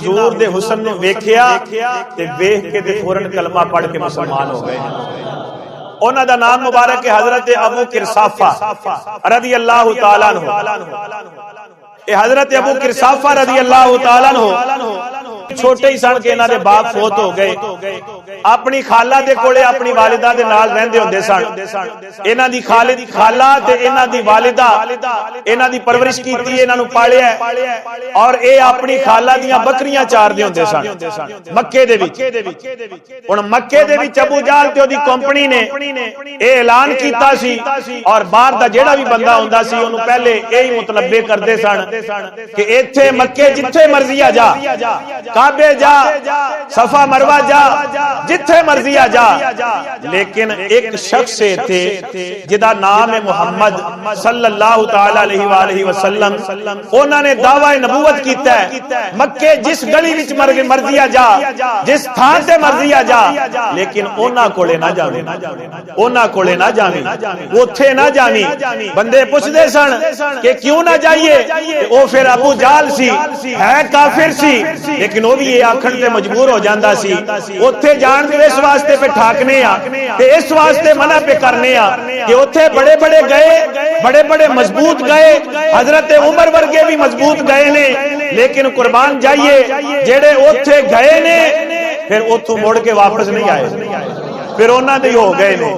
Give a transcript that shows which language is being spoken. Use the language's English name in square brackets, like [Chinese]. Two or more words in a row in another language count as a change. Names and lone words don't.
[Punjabi] حضور دے حسن نوں ویکھیا تے ویکھ کے تے فوراً کلمہ پڑھ کے مسلمان ہو گئے. اُنہاں دا نام مبارک ہے حضرت ابو قرصافہ [Arabic] رضي الله تعالى عنه. [Punjabi] حضرت ابو قرصافہ [Arabic] رضي الله تعالى عنه [Punjabi] چھوٹے ہی سن کے اِنہاں دے باپ فوت ہو گئے. اپنی خالہ دے کولے اپنی والدہ دے نال رہندے ہوندے سن. اِنہاں دی خالہ تے اِنہاں دی والدہ اِنہاں دی پرورش کیتی، اِنہاں نوں پالیا اور یہ اپنی خالہ دیاں بکریاں چاردے ہوندے سن مکے دے وچ. ہن مکے دے وچ ابو جہل تے اوہدی کمپنی نے یہ اعلان کیتا سی اور باہر دا جیہڑا بھی بندہ ہوندا سی اوہنوں پہلے یہی مطلبے کردے سن کہ اِتھے مکے جتھے مرضی آ جا، کعبے جا، صفا مروہ جا، جتھے مرضی آ جا، لیکن ایک شخص تھے جدا نام ہے محمد [Arabic] صلى الله تعالى عليه وسلم. [Punjabi] اُنہوں نے دعویٰ نبوت کیتا ہے مکے جس گلی وچ مرضی آ جا، جس تھاں تے مرضی آ جا، لیکن اُنہاں کولے نہ جاوے، اُنہاں کولے نہ جاوے، اُتھے نہ جاوی. بندے پچھدے سن کہ کیوں نہ جائیے، او فیر ابو جہل سی ہے کافر سی، لیکن او بھی یہ آکھن تے مجبور ہو جاندا سی اُتھے جان دے اِس واسطے پے ٹھاکنے آں تے اِس واسطے منع پے کرنے آں کہ اُتھے بڑے بڑے گئے، بڑے بڑے مضبوط گئے، حضرت عمر ورگے بھی مضبوط گئے نے، لیکن قربان جائیے جیہڑے اُتھے گئے نے فیر اُتھوں مڑ کے واپس نہیں آئے، فیر اُنہاں دے ہو گئے نے.